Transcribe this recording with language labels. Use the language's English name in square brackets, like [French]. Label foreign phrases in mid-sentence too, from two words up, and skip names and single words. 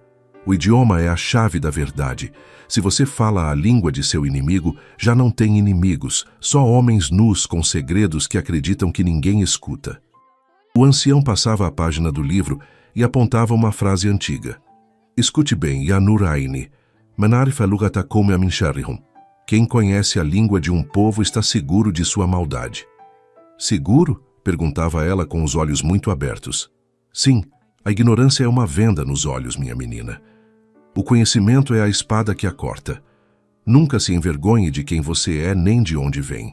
[Portuguese] O idioma é a chave da verdade. Se você fala a língua de seu inimigo, já não tem inimigos, só homens nus com segredos que acreditam que ninguém escuta. O ancião passava a página do livro e apontava uma frase antiga. Escute bem, [Arabic] يا نور عيني. من عرف لغتكم من شرهم. [Portuguese] Quem conhece a língua de um povo está seguro de sua maldade. Seguro? Perguntava ela com os olhos muito abertos. Sim, a ignorância é uma venda nos olhos, minha menina. O conhecimento é a espada que a corta. Nunca se envergonhe de quem você é nem de onde vem.